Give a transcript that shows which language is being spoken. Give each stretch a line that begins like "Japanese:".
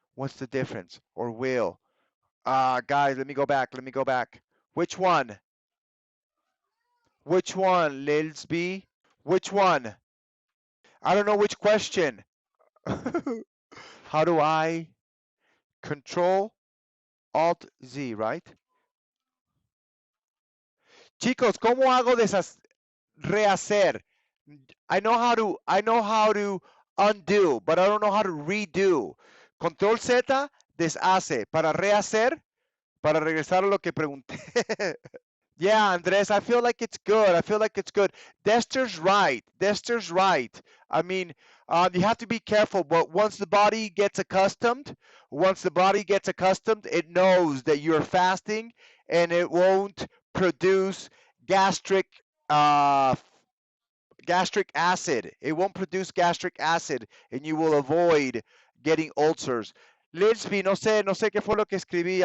English: What's the difference? Or will? Guys, let me go back. Which one? Lilsby? Which one? I don't know which question. How do I control Alt Z, right?
Spanish: Chicos, ¿cómo hago rehacer?
English: I know how to undo, but I don't know how to redo.
Spanish: Control Z deshace. Para rehacer, Para regresar a lo que pregunté.
English: Yeah, Andres, I feel like it's good. I feel like it's good. Dester's right. Dester's right. I mean, you have to be careful, but once the body gets accustomed, it knows that you're fasting and it won't produce gastric uh, gastric acid. It won't produce gastric acid and you will avoid getting ulcers.
Spanish: Lidsby, no sé qué fue lo que escribí.